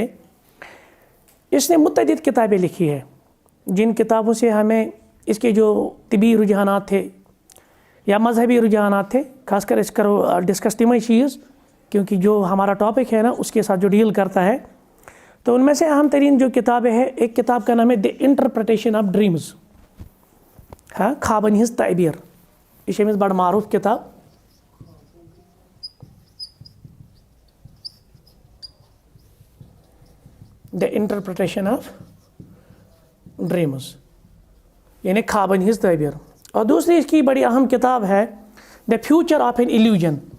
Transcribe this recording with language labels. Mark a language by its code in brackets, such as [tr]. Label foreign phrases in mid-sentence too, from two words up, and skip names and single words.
[ur] اس نے متعدد کتابیں لکھی ہے, جن کتابوں سے ہمیں اس کے جو طبی رجحانات تھے یا مذہبی رجحانات تھے, خاص کر اس کرو ڈسکس تمہیں چیز, کیونکہ جو ہمارا ٹاپک ہے نا اس کے ساتھ جو ڈیل کرتا ہے. تو ان میں سے اہم ترین جو کتابیں ہیں, ایک کتاب کا نام ہے دی انٹرپریٹیشن آف ڈریمز. ہاں, [ks] خوابن ہز تعبیر. یہ امس بڑا معروف کتاب. دی انٹرپریٹیشن آف ڈریمز یعنی خوابن ہز تعبیر. [ur] اور دوسری اس کی بڑی اہم کتاب ہے دا فیوچر آف این ایلیوژن.